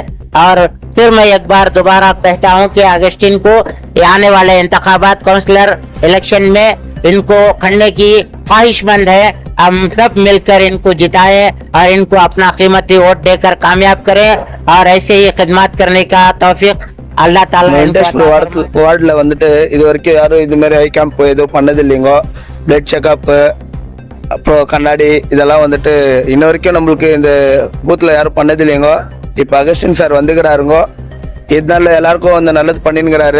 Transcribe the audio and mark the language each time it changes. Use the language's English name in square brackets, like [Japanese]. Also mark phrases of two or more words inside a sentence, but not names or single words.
[Urdu] اور پھر میں ایک بار دوبارہ کہتا ہوں کہ اگسٹن کو آنے والے انتخابات [English] councillor election [Urdu] میں ان کو کھڑنے کی خواہش مند ہے. ہم سب مل کر ان کو جتائیں اور ان کو اپنا قیمتی ووٹ دے کر کامیاب کریں اور ایسے ہی خدمت کرنے کا توفیق اللہ تعالیٰ. [Tamil] வார்டில் வந்துட்டு இது வரைக்கும் யாரும் இது மாதிரி [English] eye camp [Tamil] எதுவும் பண்ணது இல்லைங்க. [English] blood checkup, [Tamil] அப்புறம் கண்ணாடி, இதெல்லாம் வந்துட்டு இன்ன வரைக்கும் நம்மளுக்கு இந்த பூத்தில் யாரும் பண்ணது இல்லைங்க. இப்போ அகஸ்டின் சார் வந்துக்கிறாருங்க, இதனால எல்லாருக்கும் வந்து நல்லது பண்ணினுங்கிறாரு.